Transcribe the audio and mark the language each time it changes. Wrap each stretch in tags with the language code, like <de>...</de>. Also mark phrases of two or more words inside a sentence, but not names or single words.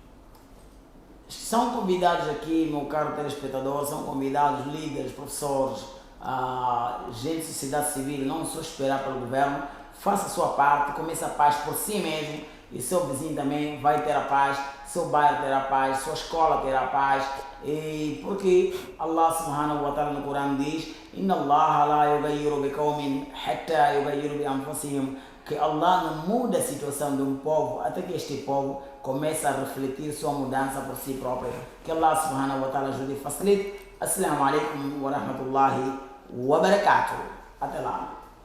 <pt>São convidados aqui, meu caro telespectador, são convidados líderes, professores, gente de sociedade civil, não só esperar pelo governo, faça a sua parte, comece a paz por si mesmo e seu vizinho também vai ter a paz, seu bairro terá paz, sua escola terá paz, e porque Allah</pt> <ar>سبحانه وتعالى</ar> <pt>no Corão diz:</pt> <ar>إن الله لا يغير بقوم حتى يغير بأنفسهم,</ar> <pt>que Allah não muda a situação de um povo até que este povo comece a refletir sua mudança por si próprio. Que Allah</pt> <ar>سبحانه وتعالى</ar> <pt>ajude e facilite.</pt> <ar>السلام عليكم ورحمة الله وبركاته.</ar> <pt>Até lá.</pt>